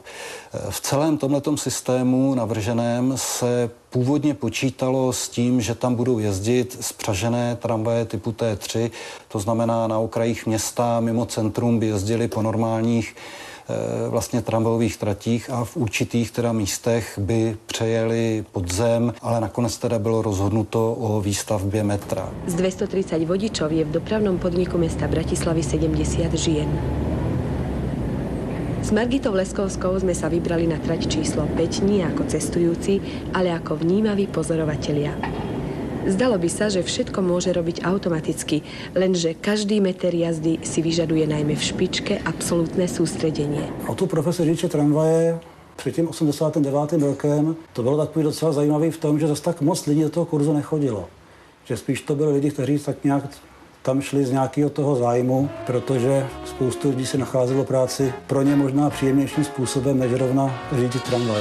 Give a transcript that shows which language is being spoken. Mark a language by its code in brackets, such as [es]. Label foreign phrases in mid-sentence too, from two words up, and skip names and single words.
[cs] V celém tomhletom systému navrženém se původně počítalo s tím, že tam budou jezdit spřažené tramvaje typu T3, to znamená na okrajích města mimo centrum by jezdili po normálních vlastně tramvajových tratích a v určitých teda místech by přejeli pod zem, ale nakonec teda bylo rozhodnuto o výstavbě metra. [sk] Z 230 vodičov je v dopravnom podniku mesta Bratislavy 70 žien. S Margitou Leskovskou sme sa vybrali na trať číslo 5 nie ako cestujúci, ale ako vnímaví pozorovatelia. Zdalo by sa, že všetko môže robiť automaticky, lenže každý meter jazdy si vyžaduje najmä v špičke absolútne sústredenie. [cs] A tu profesor řidiče tramvaje před tím 89. rokem, to bylo takový docela zajímavý v tom, že zase tak moc lidí do toho kurzu nechodilo. Že spíš to byli lidi, kteří tak nějak tam šli z nějakého toho zájmu, protože spoustu lidí si nacházelo práci pro ně možná příjemnějším způsobem, než rovna řídit tramvaj.